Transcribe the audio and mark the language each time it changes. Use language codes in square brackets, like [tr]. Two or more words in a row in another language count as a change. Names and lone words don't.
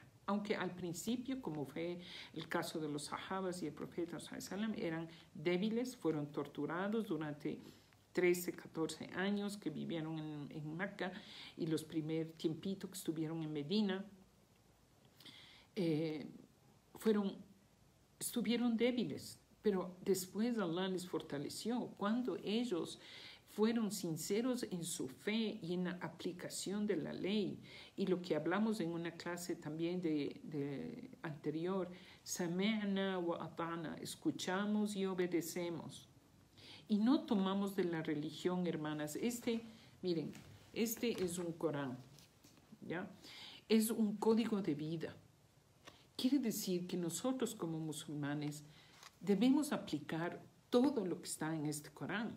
[es] Aunque al principio, como fue el caso de los sahabas y el profeta sallam, eran débiles, fueron torturados durante 13, 14 años que vivieron en Mecca y los primer tiempito que estuvieron en Medina, estuvieron débiles, pero después Allah les fortaleció cuando ellos fueron sinceros en su fe y en la aplicación de la ley. Y lo que hablamos en una clase también de anterior, [ar] سمعنا وأطعنا, [es] escuchamos y obedecemos. Y no tomamos de la religión, hermanas. Miren, este es un Corán, ¿ya? Es un código de vida. Quiere decir que nosotros como musulmanes debemos aplicar todo lo que está en este Corán.